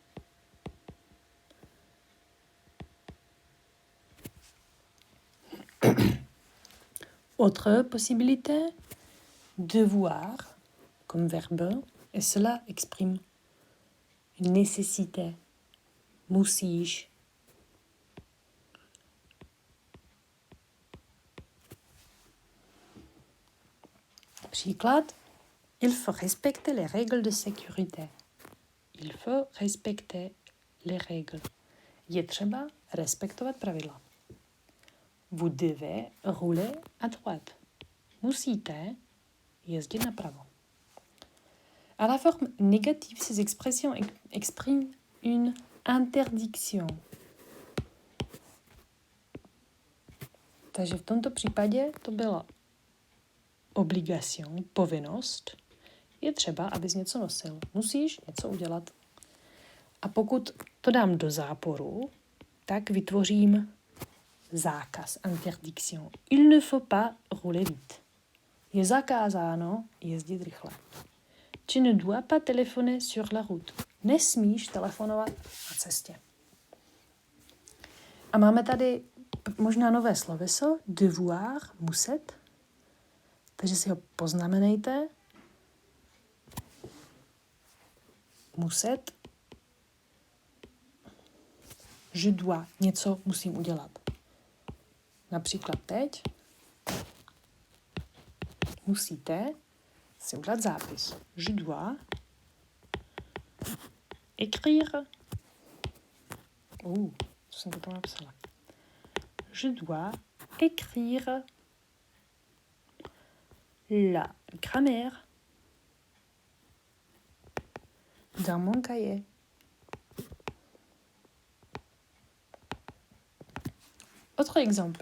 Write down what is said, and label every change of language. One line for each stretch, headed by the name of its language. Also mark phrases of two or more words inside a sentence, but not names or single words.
French: Autre possibilité, devoir comme verbe, et cela exprime une nécessité.
Czech: Musíš. Příklad,
French: il faut respecter les règles de sécurité. Il faut respecter les règles.
Czech: Je třeba respektovat pravidla.
French: Vous devez rouler à droite.
Czech: Musíte jezdit napravo.
French: À la forme négative, ces expressions expriment une interdiction.
Czech: Takže v tomto případě to byla obligation, povinnost. Je třeba, abys něco nosil. Musíš něco udělat. A pokud to dám do záporu, tak vytvořím zákaz, interdiction.
French: Il ne faut pas rouler vite.
Czech: Je zakázáno jezdit rychle.
French: Tu ne dois pas téléphoner sur la route.
Czech: Nesmíš telefonovat na cestě. A máme tady možná nové sloveso, devoir, muset. Takže si ho poznamenejte. Muset.
French: Je dois,
Czech: něco musím udělat. Například teď musíte si udělat zápis.
French: Je dois écrire.
Czech: Co jsem to tam napsala?
French: Je dois écrire la grammaire dans mon cahier. Autre exemple.